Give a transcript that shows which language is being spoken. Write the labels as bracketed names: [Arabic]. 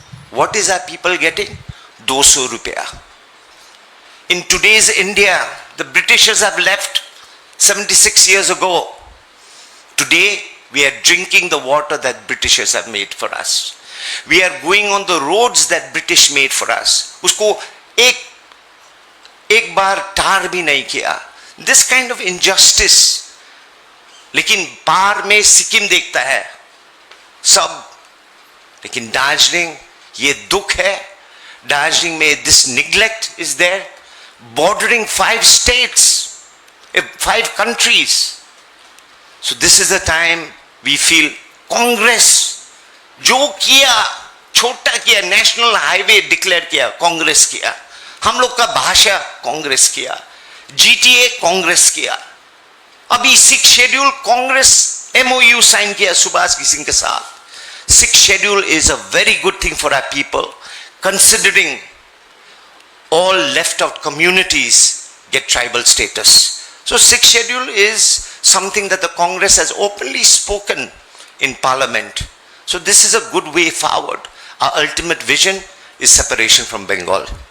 [English] What is our people getting? 200 rupiah. In today's India, the Britishers have left 76 years ago. Today, we are drinking the water that Britishers have made for us. We are going on the roads that British made for us. [Hindi] उसको एक बार टार भी नहीं किया. [English] This kind of injustice. [Hindi] लेकिन पार में सिक्किम देखता है सब. लेकिन दार्जिलिंग, ये दुख है. दार्जिलिंग में [English] this neglect is there, bordering 5 states, 5 countries. So this is the time we feel Congress [Hindi] जो किया, छोटा किया, नेशनल हाईवे डिक्लेयर किया, कांग्रेस किया. हम लोग का भाषा कांग्रेस किया, जीटीए कांग्रेस किया. अभी 6 शेड्यूल कांग्रेस MOU साइन किया सुभाष सिंह के साथ. [English] 6 schedule is a very good thing for our people, considering all left out communities get tribal status. So 6 schedule is something that the Congress has openly spoken in Parliament. So this is a good way forward. Our ultimate vision is separation from Bengal.